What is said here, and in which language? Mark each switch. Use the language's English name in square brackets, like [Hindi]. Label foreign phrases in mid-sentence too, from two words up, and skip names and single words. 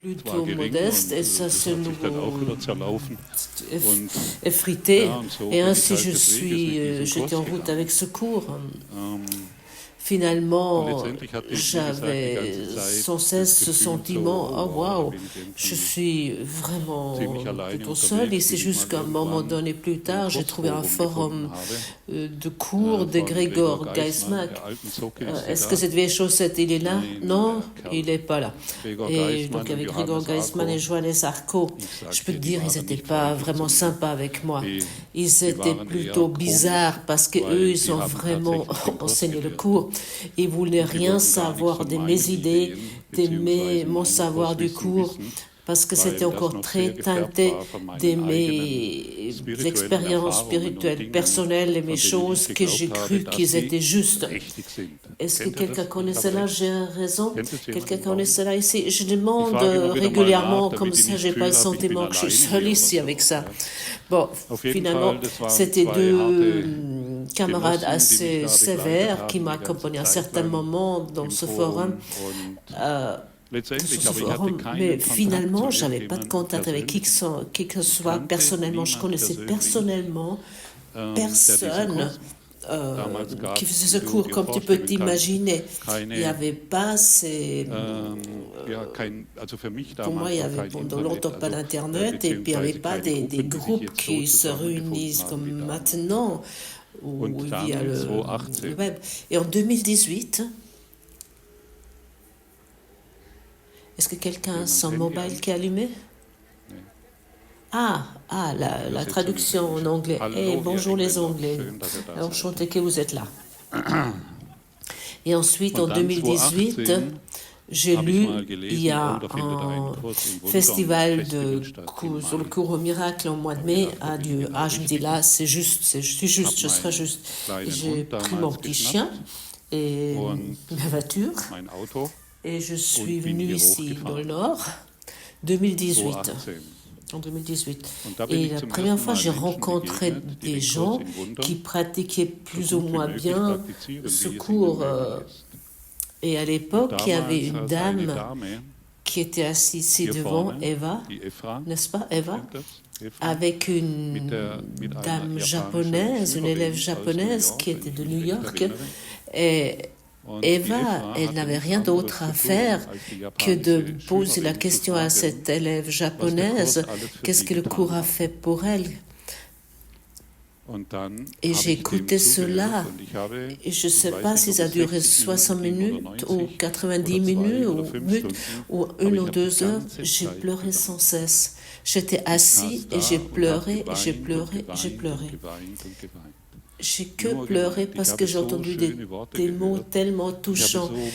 [French] plutôt modeste et ça se nous [German] Und [French] effrité. [German] ja, und so [French] Et [German] bin ich [French] ainsi [German] halt des Weges mit diesem [French] j'étais en [German] Kurs [French] route avec [German] gegangen. [French] ce cours. [German] Und [French] Finalement, [German] letztendlich hatte ich, wie gesagt, die [French] j'avais [German] ganze Zeit [French] sans [German] das [French] cesse ce [German] Gefühl, so, [French] sentiment, oh [German] oh wow, da [French] waouh, [German] bin ich [French] je [German] irgendwie [French] suis vraiment [German] ziemlich alleine [French] plutôt seul. Et [German] unterwegs, [French] c'est [German] bis ich [French] juste [German] mal [French] qu'à un moment [German] irgendwann [French] donné plus [German] ein [French] tard, j'ai trouvé un [German] Kursforum gefunden [French] forum [German] habe [French] de cours de [German] von Gregor Gregor Geismann, Geismak. der alten Socke. Ist [French] Est-ce [German] der [French] que [German] da? [French] cette vieille chaussette, il est là? [German] Nein, [French] Non, [German] der Kerl. [French] il n'est pas là. [German] Gregor [French] Et [German] Geismann [French] donc [German] und [French] avec Gregor Johannes Geismann et Arco. Johannes Arco, [German] Ich [French] je [German] sag [French] peux te [German] dir, die [French] dire, ils [German] waren [French] n'étaient [German] nicht [French] pas [German] freundlich [French] vraiment [German] zu mir. [French] sympas avec moi. [German] Die [French] Ils étaient [German] waren [French] plutôt [German] eher [French] bizarres [German] komisch, [French] parce que eux, [German] weil [French] ils [German] die [French] ont [German] haben [French] vraiment [German] tatsächlich den Kurs [French] enseigné le [German] gelehrt. [French] cours. Ils voulaient [German] Und sie [French] rien [German] wollten gar nichts [French] savoir [German] von [French] de [German] meinen [French] mes idées, [German] Ideen [French] d'aimer [German] beziehungsweise [French] mon [German] meinem [French] savoir du [German] Kurswissen [French] cours, [German] wissen, [French] parce que [German] weil [French] c'était [German] das [French] encore [German] noch [French] très [German] sehr gefärbt [French] teinté [German] war von [French] de [German] meinen eigenen [French] mes [German] spirituellen [French] expériences [German] Erfahrungen und [French] spirituelles, [German] Dingen, [French] personnelles et mes [German] von denen ich [French] choses que j'ai [German] geglaubt [French] cru [German] habe, dass [French] qu'ils [German] sie [French] étaient justes. [German] richtig sind. [French] Est-ce que [German] Kennt ihr [French] quelqu'un [German] das? [French] connaît [German] Ich habe [French] cela? [German] recht. [French] J'ai raison? [German] Kennt es jemand [French] Quelqu'un [German] im [French] connaît [German] Raum? [French] cela ici? Je [German] Ich [French] demande [German] frage immer wieder mal nach, [French] régulièrement, comme [German] damit ich [French] ça, [German] nicht [French] j'ai pas le [German] Gefühl habe, ich bin [French] sentiment que je suis [German] alleine [French] seule [German] hier [French] ici [German] oder [French] avec [German] so. [French] ça. [German] Ja. [French] Bon, [German] Auf jeden [French] finalement, [German] Fall, das waren [French] c'était [German] zwei [French] deux [German] harte [French] camarades [German] Genossen, die mich [French] assez [German] da begleitet [French] sévères qui [German] haben, [French] m'ont [German] die ganze [French] accompagné à un [German] Zeit [French] certain [German] lang [French] moment dans [German] im [French] ce forum. [German] Forum. Und euh, letztendlich, [French] sur ce [German] aber ich hatte [French] forum, mais [German] keinen Kontakt [French] finalement, [German] zu [French] j'avais pas de [German] irgendjemandem [French] contact avec [German] persönlich. [French] qui que ce [German] Ich [French] soit [German] kannte [French] personnellement. Je [German] niemand [French] connaissais [German] persönlich, [French] personnellement [German] der diesen [French] personne [German] Kurs damals gab, [French] qui faisait ce [German] wie du [French] cours, [German] dir [French] comme tu peux [German] vorstellen kannst. [French] t'imaginer. Il n'y [German] Keine, [French] avait pas ces... [German] ja, also für mich [French] Pour moi, il [German] damals [French] y [German] noch [French] avait [German] kein [French] pendant [German] Internet, [French] longtemps pas [German] also [French] d'Internet et puis il n'y avait [German] beziehungsweise [French] pas [German] keine [French] des [German] Gruppen, die sich [French] groupes [German] jetzt so [French] qui se [German] zusammengefunden [French] réunissent [German] haben [French] comme [German] wie damals. [French] maintenant, où [German] Und [French] il [German] dann [French] y a le [German] 2018, [French] web. Et en 2018, est-ce que quelqu'un a son mobile qui est allumé? [German] nee, [French] La [German] Übersetzung [French] traduction en [German] ins [French] anglais. [German] Hallo, [French] Eh, [German] ihr [French] bonjour les [German] Engländer, [French] Anglais. [German] schön, dass ihr da seid. [French] Enchanté que vous êtes là. Et ensuite, en [German] Und dann 2018, 2018 [French] j'ai [German] habe ich [French] lu, [German] mal [French] il y [German] gelesen, [French] a [German] oh, da findet ein [French] un [German] Kurs im Wundern [French] festival [German] Festival [French] de [German] statt im [French] sur le [German] Mai. [French] cours au miracle en mois de [German] Da habe ich [French] mai [German] gedacht, da [French] a [German] bin ich [French] lieu. [German] genau [French] Ah, je me dis [German] richtig. [French] là, c'est juste, je suis juste, [German] Habe [French] je serai [German] meinen [French] juste. Et [German] kleinen [French] j'ai [German] Hund [French] pris mon [German] damals [French] petit chien [German] geschnappt [French] et [German] und [French] ma voiture [German] mein Auto [French] et je suis [German] und bin [French] venue [German] hier [French] ici dans le [German] hochgefahren. [French] nord 2018. 2018. En 2018. [German] Und da bin [French] Et [German] ich [French] la [German] zum [French] première [German] ersten [French] fois, [German] Mal [French] j'ai [German] Menschen [French] rencontré [German] begegnet, die [French] des [German] den [French] gens [German] Kurs im [French] qui [German] Wundern [French] pratiquaient [German] so [French] plus ou [German] gut wie [French] moins [German] möglich [French] bien [German] praktizieren, [French] ce [German] wie es ihnen [French] cours. [German] möglich ist. [French] Et à [German] Und [French] l'époque, il y avait [German] damals [French] une [German] saß eine [French] dame [German] Dame [French] qui était assise ici [German] hier [French] devant, [German] vorne, Eva, die Efra, [French] n'est-ce pas, Eva, [German] kennt das? Efra, [French] avec une [German] mit einer [French] dame [German] japanischen [French] japonaise, une élève [German] Schülerin aus New [French] japonaise [German] York, [French] qui [German] wenn [French] était [German] ich [French] de [German] mich [French] New [German] recht [French] York. [German] erinnere. [French] Et [German] Und die [French] Eva, [German] Efra [French] elle [German] hatte [French] n'avait [German] nichts [French] rien [German] anderes [French] d'autre [German] zu [French] à [German] tun, [French] faire [German] als die [French] que de [German] japanische [French] poser la [German] Schülerin zu [French] question à [German] fragen, [French] cette élève [German] was der Kurs [French] japonaise, [German] alles für [French] qu'est-ce [German] sie [French] que le cours [German] getan [French] a [German] hat. [French] fait pour elle. [German] Und dann [French] Et [German] habe [French] j'ai [German] ich dem [French] écouté [German] zugehört [French] cela. [German] und ich habe, [French] Et je ne [German] ich [French] sais [German] weiß [French] pas [German] nicht, [French] si [German] ob [French] ça a [German] es [French] duré 60 [German] 60 Minuten ging oder [French] minutes ou 90 [German] 90 oder 2 [French] minutes [German] oder [French] ou [German] 5 [French] minutes [German] Stunden, [French] ou [German] aber [French] une [German] ich [French] ou [German] habe die [French] 2 heures, [German] ganze [French] j'ai [German] Zeit [French] pleuré [German] geweint. [French] sans cesse. J'étais [German] Ich [French] assis [German] saß [French] et [German] da [French] j'ai [German] und habe [French] pleuré, et j'ai [German] geweint und [French] pleuré, et j'ai [German] geweint [French] pleuré. [German] und geweint und geweint. [French] J'ai que [German] Nur [French] pleuré [German] geweint. Ich [French] parce que [German] habe [French] j'ai [German] so [French] entendu [German] schöne Worte [French] des mots [German] gehört. [French] tellement [German] Ich habe [French] touchants. [German] so